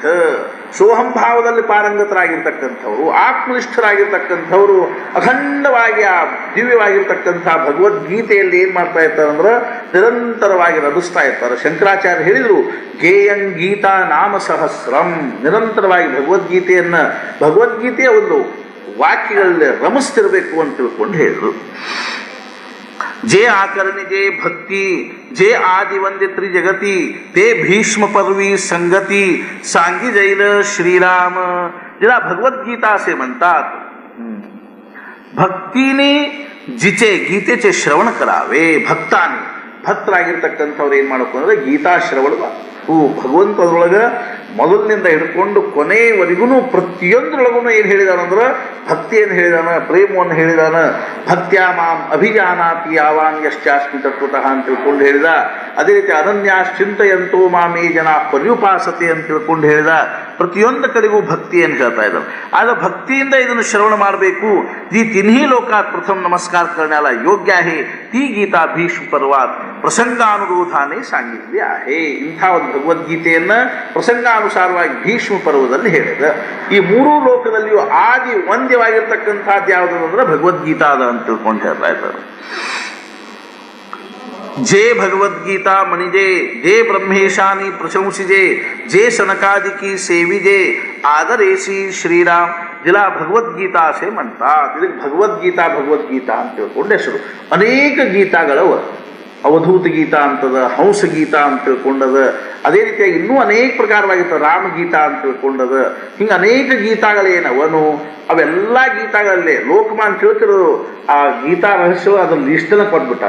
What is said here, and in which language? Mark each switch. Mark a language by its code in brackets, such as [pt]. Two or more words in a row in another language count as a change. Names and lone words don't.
[kn] ಸೋಹಂಭಾವದಲ್ಲಿ ಪಾರಂಗತರಾಗಿರ್ತಕ್ಕಂಥವ್ರು, ಆತ್ಮನಿಷ್ಠರಾಗಿರ್ತಕ್ಕಂಥವ್ರು ಅಖಂಡವಾಗಿ ಆ ದಿವ್ಯವಾಗಿರ್ತಕ್ಕಂಥ ಭಗವದ್ಗೀತೆಯಲ್ಲಿ ಏನು ಮಾಡ್ತಾ ಇರ್ತಾರೆ ಅಂದ್ರೆ ನಿರಂತರವಾಗಿ ರಮಿಸ್ತಾ ಇರ್ತಾರೆ. ಶಂಕರಾಚಾರ್ಯ ಹೇಳಿದರು, [sa] ಗೇಯಂ ಗೀತಾ ನಾಮ ಸಹಸ್ರಂ. [kn] ನಿರಂತರವಾಗಿ ಭಗವದ್ಗೀತೆಯ ಒಂದು ವಾಕ್ಯಗಳಲ್ಲಿ ರಮಿಸ್ತಿರ್ಬೇಕು ಅಂತ ತಿಳ್ಕೊಂಡು ಹೇಳಿದ್ರು. [mr] जे आकरणी जे भक्ती जे आदि वंदे त्रिजगती ते भीष्म पर्वी संगती सांगी जैन श्रीराम. ज्याला भगवद्गीता असे म्हणतात. भक्तीने जिचे गीतेचे श्रवण करावे. [kn] ಭಕ್ತರಾಗಿರ್ತಕ್ಕಂಥವ್ರು ಏನು ಮಾಡಬೇಕು ಅಂದರೆ ಗೀತಾ ಶ್ರವಣ ಭಗವಂತ ಅದರೊಳಗೆ ಮೊದಲಿನಿಂದ ಹಿಡ್ಕೊಂಡು ಕೊನೆಯವರೆಗೂ ಪ್ರತಿಯೊಂದರೊಳಗೂ ಏನು ಹೇಳಿದಾನಂದ್ರೆ ಭಕ್ತಿಯನ್ನು ಹೇಳಿದಾನ, ಪ್ರೇಮವನ್ನು ಹೇಳಿದಾನ. [sa] ಭಕ್ತ್ಯಾ ಮಾಂ ಅಭಿಜಾನಾತಿ ಯಾವಾನ್ ಯಶ್ಚಾಸ್ಮಿ ತತ್ವತಃ [kn] ಅಂತ ತಿಳ್ಕೊಂಡು ಹೇಳಿದ. [sa] ಅದೇ ರೀತಿ ಅನನ್ಯಾಶ್ಚಿಂತಯಂತೋ ಮಾಮೇ ಜನ ಪರ್ಯುಪಾಸತೆ [kn] ಅಂತ ತಿಳ್ಕೊಂಡು ಹೇಳಿದ. ಪ್ರತಿಯೊಂದು ಕಡೆಗೂ ಭಕ್ತಿಯನ್ನು ಹೇಳ್ತಾ ಇದ್ದಾರೆ. ಆಗ ಭಕ್ತಿಯಿಂದ ಇದನ್ನು ಶ್ರವಣ ಮಾಡಬೇಕು. [mr] जी तिन्ही लोकात प्रथम नमस्कार करण्याला योग्य आहे ती गीता भीष्म पर्वात ಪ್ರಸಂಗಾನುರೋಧಾನೆ सांगितली आहे. [kn] ಇಂಥ ಒಂದು ಭಗವದ್ಗೀತೆಯನ್ನು ಪ್ರಸಂಗಾನುಸಾರವಾಗಿ ಭೀಷ್ಮ ಪರ್ವದಲ್ಲಿ ಹೇಳಿದೆ. ಈ ಮೂರೂ ಲೋಕದಲ್ಲಿಯೂ ಆದಿ ಒಂದ್ಯವಾಗಿರ್ತಕ್ಕಂಥದ್ದು ಯಾವುದು ಅಂದ್ರೆ ಭಗವದ್ಗೀತಾ ಅದ ಅಂತ ತಿಳ್ಕೊಂಡು ಹೇಳ್ತಾ ಇದ್ದಾರೆ. [mr] जे भगवद्गीता मणिजे जे ब्रह्मेशानी प्रशंसिजे जे सनकादिकी सेविजे आदरेसी श्रीराम. जिला भगवद्गीता से मंत [kn] ಇದಕ್ಕೆ ಭಗವದ್ಗೀತಾ ಅಂತ ತಿಳ್ಕೊಂಡು ಹೆಸರು. ಅನೇಕ ಗೀತಾಗಳವ. ಅವಧೂತ ಗೀತಾ ಅಂತದ, ಹಂಸ ಗೀತಾ ಅಂತ ತಿಳ್ಕೊಂಡದ, ಅದೇ ರೀತಿಯಾಗಿ ಇನ್ನೂ ಅನೇಕ ಪ್ರಕಾರವಾಗಿರ್ತದೆ, ರಾಮಗೀತಾ ಅಂತ ತಿಳ್ಕೊಂಡದ. ಹಿಂಗೆ ಅನೇಕ ಗೀತಾಗಳೇನವನು ಅವೆಲ್ಲ ಗೀತಾಗಳಲ್ಲೇ ಲೋಕಮಾನ್ ತಿಳ್ಕರು ಆ ಗೀತಾ ರಹಸ್ಯ ಅದ್ರ ಲಿಸ್ಟನ್ನ ಕೊಟ್ಬಿಟ್ಟಾರ.